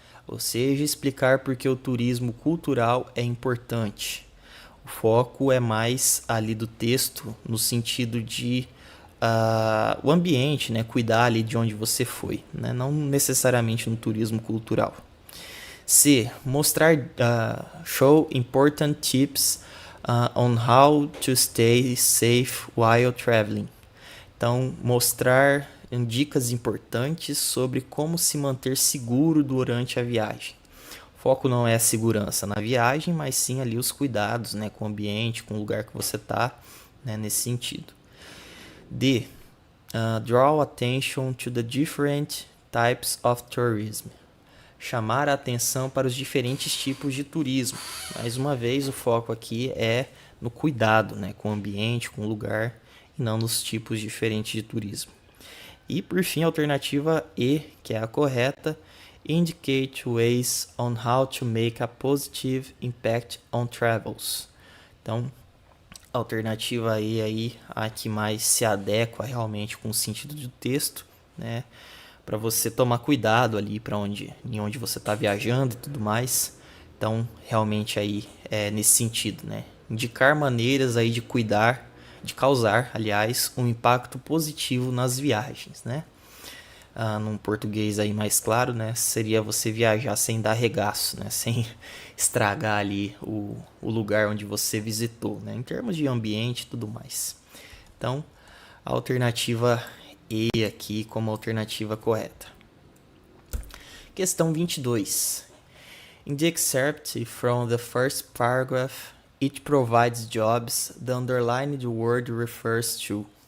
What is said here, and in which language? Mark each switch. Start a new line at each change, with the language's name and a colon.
Portuguese: Ou seja, explicar por que o turismo cultural é importante. O foco é mais ali do texto no sentido de o ambiente, né? Cuidar ali de onde você foi, né? Não necessariamente no turismo cultural. C.
English: Mostrar, show important tips on how to stay safe while traveling.
Portuguese: Então, mostrar dicas importantes sobre como se manter seguro durante a viagem. O foco não é a segurança na viagem, mas sim ali os cuidados, né, com o ambiente, com o lugar que você está, né, nesse sentido. D.
English: Draw attention to the different types of tourism.
Portuguese: Chamar a atenção para os diferentes tipos de turismo. Mais uma vez, o foco aqui é no cuidado, né, com o ambiente, com o lugar, e não nos tipos diferentes de turismo. E por fim, a alternativa E, que é a correta,
English: indicate ways on how to make a positive impact on travels.
Portuguese: Então, a alternativa E aí, a que mais se adequa realmente com o sentido do texto, né? Para você tomar cuidado ali em onde você está viajando e tudo mais. Então, realmente aí é nesse sentido, né? Indicar maneiras aí de cuidar, de causar, aliás, um impacto positivo nas viagens, né? Num português aí mais claro, né? Seria você viajar sem dar regaço, né? Sem estragar ali o lugar onde você visitou, né? Em termos de ambiente e tudo mais. Então, a alternativa E aqui como alternativa correta. Questão 22.
English: In the excerpt from the first paragraph, it provides jobs the underlined word refers to.